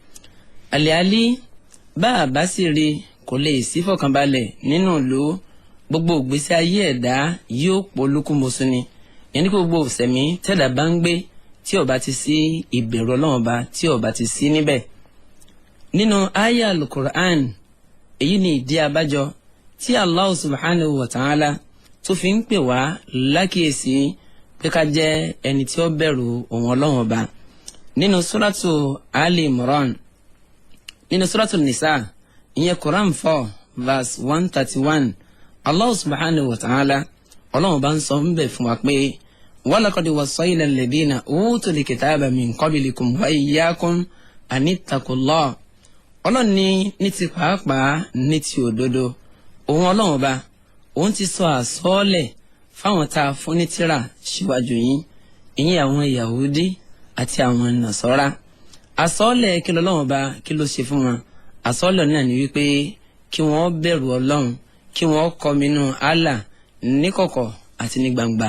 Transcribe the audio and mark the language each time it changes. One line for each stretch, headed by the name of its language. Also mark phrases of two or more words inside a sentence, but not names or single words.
Yoruba: Àlẹ́ bá a bá sì rí kò lè sí fọ̀kànbalẹ̀ nínú ìlú, gbogbo ìgbésí ayé ẹ̀dá yóò polúkúmuṣu ni. Yẹn ní kí gbogbo ìṣẹ̀mí tẹ̀dá bá ń gbé tí ó bá ti sí ìbẹ̀rù Ọlọ́run Ọba, tí ó bá ti sí níbẹ̀. Nínú àyá al-Qur'an, èyí ni ìdí abájọ tí
Arabic: الله سبحانه وتعالى
Yoruba: tó fi ń pè wá lákìyèsí pé ká jẹ́ ẹni tí ó bẹ̀rù òun Ọlọ́run Ọba. Nínú suratu Ali Imran, nínú suratu Nisa, ìyẹn Quran 4 verse 131,
Arabic: الله سبحانه وتعالى
Yoruba: Ọlọ́run bá ń sọ ń bẹ̀ fún wa pé
Arabic: ولقد وصينا الذين أوتوا الكتاب من قبلكم وإياكم أن اتقوا الله.
Yoruba: Ọlọ́run ní ti pàápàá ní ti òdodo, òun Ọlọ́run Ọba òun ti sọ àsọọ́lẹ̀ fáwọn tá a fún ní tírà síwájú yín, ìyẹn àwọn Yahudi àti àwọn Nasara. Àsọọ́lẹ̀ kí l'Ọlọ́run Ọba kí ló ṣe fún wọn? Àsọọ́lẹ̀ náà ni wípé kí wọ́n bẹ̀rù Ọlọ́run, kí wọ́n kọminú Allah níkọ̀kọ̀ àti ní gbangba.